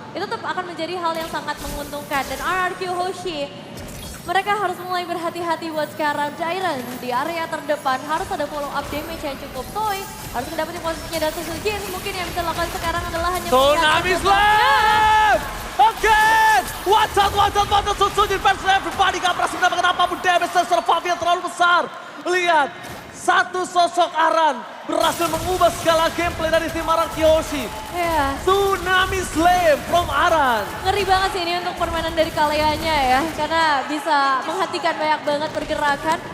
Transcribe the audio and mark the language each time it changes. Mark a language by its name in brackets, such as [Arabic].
[Indonesian] Itu tetap akan menjadi hal yang sangat menguntungkan. Dan RRQ Hoshi, mereka harus mulai berhati-hati buat sekarang. Jairen di area terdepan harus ada follow up damage yang cukup. Toy harus mendapatkan posisinya dari Suzujin. Mungkin yang bisa dilakukan sekarang adalah hanya [English] Tsunami Slam! Oke! Watch out, Suzujin versus everybody. [Indonesian] Gak berhasil mendapatkan apapun damage dari seorang Fabian terlalu besar. Lihat, satu sosok Aran berhasil mengubah segala gameplay dari tim Aran Kiyoshi. Iya. [English] Tsunami Slam from Aran. [Indonesian] Ngeri banget sih ini untuk permainan dari Kaleanya ya. Karena bisa menghentikan banyak banget pergerakan.